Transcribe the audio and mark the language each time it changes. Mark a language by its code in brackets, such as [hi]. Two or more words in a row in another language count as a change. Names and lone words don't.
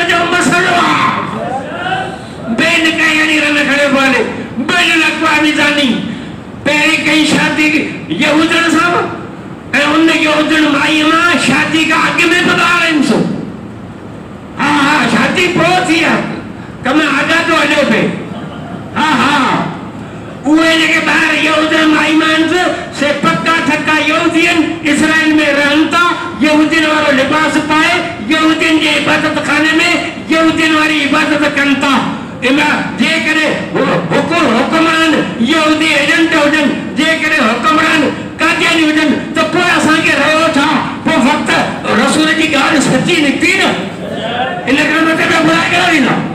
[sd] जो मसलो आहे बेनिकाहणी रन खणे बोले बैनुल अक़वामी ज़ानी पहिरीं कई शादी यहूदन सां ऐं उन यहूदन माई मां शादी खां अॻु में बि ॿार आहिनि सो हा हा शादी पोइ थी आहे कम आज़ादो हलियो पिए हा हा उहे जेके ॿार यहूदन माई मान से पक्का थका यहूदी आहिनि इसराइल में रहनि था यहूदियुनि वारो लिबास पाए यहूदियुनि जे इबादत खाने में यहूदियुनि वारी इबादत कनि था जेकॾहिं हुकुमरान यहूदी एजेंट हुजनि जेकॾहिं हुकुमरान कादियानी हुजनि त पोइ असांखे रहियो छा पोइ वक़्तु रसूल जी ॻाल्हि सची निकिती न इन करे मथे में बुराई करे ॾींदा